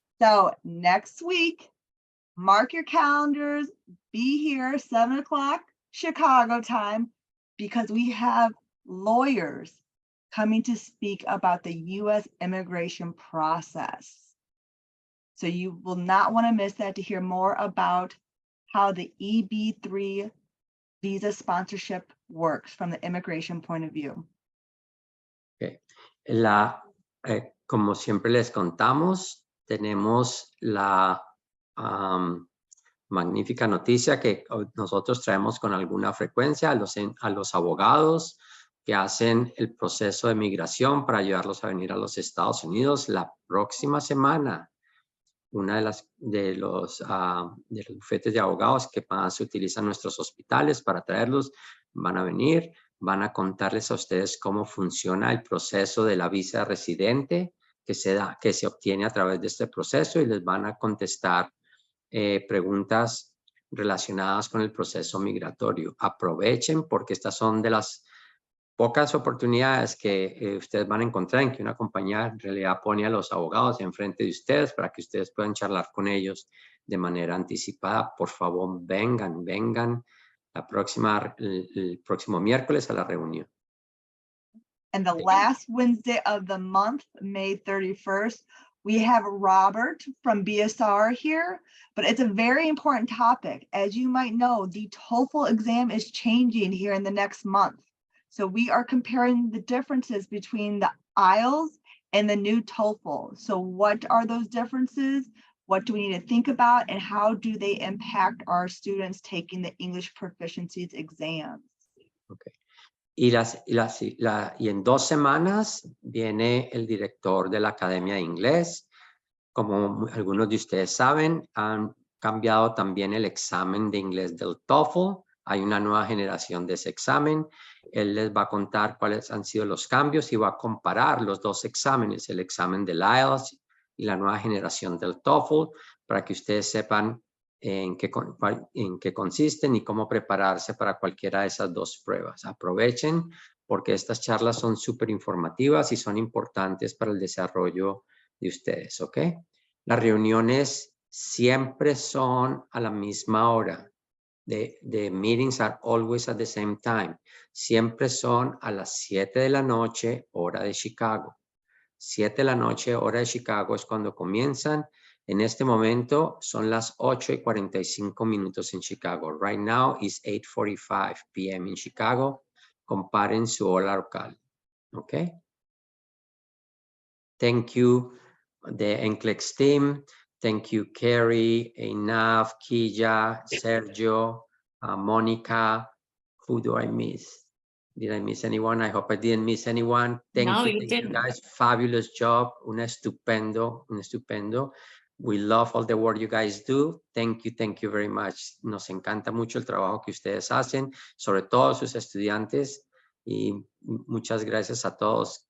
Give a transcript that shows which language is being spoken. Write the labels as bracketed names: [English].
[English] So next week, mark your calendars, be here 7 o'clock Chicago time, because we have lawyers coming to speak about the U.S. immigration process. So you will not want to miss that, to hear more about how the EB3 visa sponsorship works from the immigration point of view. Okay. [Spanish] Como siempre les contamos, tenemos la magnífica noticia que nosotros traemos con alguna frecuencia a los abogados que hacen el proceso de migración para ayudarlos a venir a los Estados Unidos la próxima semana. Una de los bufetes de abogados que más se utilizan en nuestros hospitales para traerlos, van a venir, van a contarles a ustedes cómo funciona el proceso de la visa de residente que se obtiene a través de este proceso, y les van a contestar preguntas relacionadas con el proceso migratorio. Aprovechen, porque estas son de las pocas oportunidades que ustedes van a encontrar en que una compañía en realidad pone a los abogados enfrente de ustedes para que ustedes puedan charlar con ellos de manera anticipada. Por favor, vengan el próximo miércoles a la reunión. [English] And the last Wednesday of the month, May 31st, we have Robert from BSR here, but it's a very important topic. As you might know, the TOEFL exam is changing here in the next month. So we are comparing the differences between the IELTS and the new TOEFL. So what are those differences? What do we need to think about, and how do they impact our students taking the English proficiency exams? [Spanish] Y en 2 semanas viene el director de la Academia de Inglés. Como algunos de ustedes saben, han cambiado también el examen de inglés del TOEFL. Hay una nueva generación de ese examen. Él les va a contar cuáles han sido los cambios y va a comparar los 2 exámenes, el examen del IELTS y la nueva generación del TOEFL, para que ustedes sepan en qué consisten y cómo prepararse para cualquiera de esas 2 pruebas. Aprovechen porque estas charlas son súper informativas y son importantes para el desarrollo de ustedes, ¿ok? Las reuniones siempre son a la misma hora. [English] The meetings are always at the same time. [Spanish] Siempre son a las 7 de la noche, hora de Chicago. 7 de la noche, hora de Chicago es cuando comienzan. En este momento son las 8:45 en Chicago. [English] Right now is 8:45 p.m. in Chicago. [Spanish] Comparen su hora local. ¿Ok? [English] Thank you, the NCLEX team. Thank you, Carrie, Einaf, Kija, Sergio, Monica. Who do I miss? Did I miss anyone? I hope I didn't miss anyone. Thank No, you, you thank didn't. you guys. Fabulous job. [Spanish] Un estupendo. [English] We love all the work you guys do. Thank you very much. [Spanish] Nos encanta mucho el trabajo que ustedes hacen, sobre todo sus estudiantes. Y muchas gracias a todos.